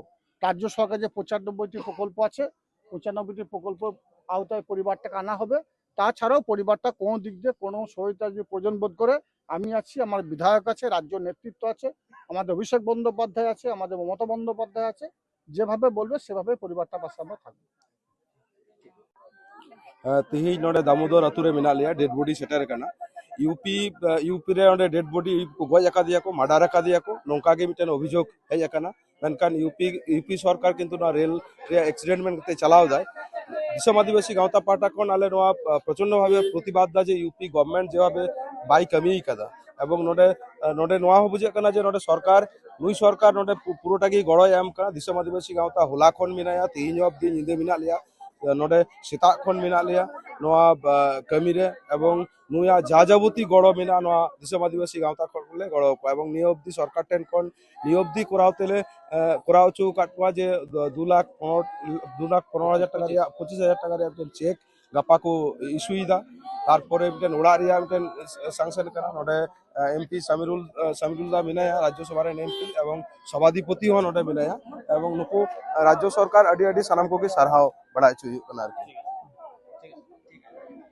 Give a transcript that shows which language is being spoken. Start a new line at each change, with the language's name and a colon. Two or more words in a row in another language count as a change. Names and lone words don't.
Bangla: রাজ্য সরকার যে 95টি প্রকল্প আছে 95টি প্রকল্প আওতায় পরিবারটাকে আনা হবে। তাছাড়াও পরিবারটা কোনো দিক দিয়ে কোনো সহায়তা যদি প্রয়োজন বোধ করে আমি আছি, আমার বিধায়ক আছে, রাজ্য নেতৃত্ব আছে, আমাদের অভিষেক বন্দ্যোপাধ্যায় আছে, আমাদের মমতা বন্দ্যোপাধ্যায় আছে। যেভাবে বলবে সেভাবে পরিবারটা পাশে আমরা থাকবো।
Santali: तिहिन नोडे दामोदर अतुरे मेना लिया डेड बॉडी सेटर करना यूपी रे ओंडे डेड बॉडी गज आकादिया को मर्डर आकादिया को नौका गे मिटन अभियोग हेज आकाना मेनकान यूपी सरकार किंतु ना रेल रे एक्सीडेंट में कते चलाव दाय दिसम आदिवासी गावता पाटा कोन आले नोआ प्रचंड भावे प्रतिबाद दा जे यूपी गवर्नमेंट जेभाबे बाई कमी कदा एवं नोडे नोडे नोआ हो बुझे कना जे नोडे सरकार नुई सरकार नोडे पुरोटागी गड़ो एम कना दिसम आदिवासी गावता होला खन मिनाया तिहिन अब्दी निदे मिना लिया नोडे सेता खन मिना लिया नोआ कमी रे एवं नुया जाजाबती गड़ो मिना नोआ दिसम आदिवासी गावता खन गड़ो को एवं निय अब्दी सरकार टेन खन निय अब्दी करावतेले कराव चौ काटवा जे 2,15,000 টাকা রিয়া 25,000 টাকা রিয়া একটা চেক গাপা को ইস্যুইদা তারপরে একটা ওড়া রিয়া একটা স্যাংশন করা নডে এমপি সামিরুল্লাহ মিনায়া রাজ্যসভার এমপি এবং সভাধিপতি হন নডে মিনায়া এবং নুকু রাজ্য সরকার আডি আডি সানাম কোকে সারহাও বড়াই চুই কনার